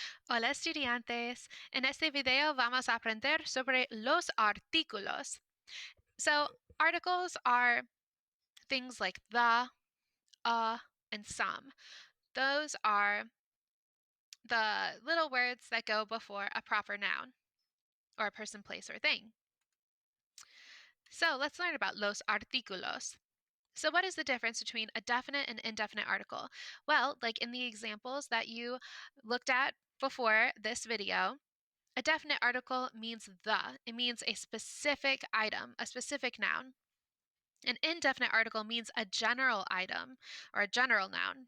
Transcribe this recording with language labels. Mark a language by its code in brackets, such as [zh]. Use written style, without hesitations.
[es] Hola estudiantes, en este video vamos a aprender sobre los artículos. [en] So, articles are things like the, and some. Those are the little words that go before a proper noun, or a person, place, or thing. So, let's learn about [es] los artículos. [en] So, what is the difference between a definite and indefinite article? Well, like in the examples that you looked at before this video, a definite article means the. It means a specific item, a specific noun. An indefinite article means a general item or a general noun.